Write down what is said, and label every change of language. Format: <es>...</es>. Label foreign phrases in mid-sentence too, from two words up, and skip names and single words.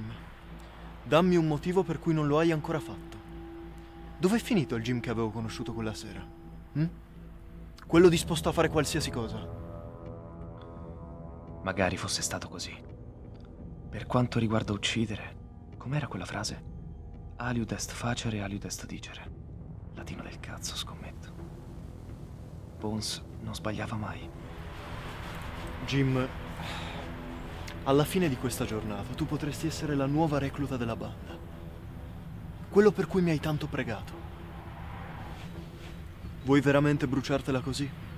<it>Dammi un motivo per cui non lo hai ancora fatto. Dov'è finito il Jim che avevo conosciuto quella sera? Quello disposto a fare qualsiasi cosa. Magari fosse stato così. Per quanto riguarda uccidere, com'era quella frase?</it> <la>Aliud est facere, aliud est dicere.</la> <it>Latino del cazzo, scommetto. Bones non sbagliava mai. Jim, alla fine di questa giornata tu potresti essere la nuova recluta della banda. Quello per cui mi hai tanto pregato. Vuoi veramente bruciartela così?</it>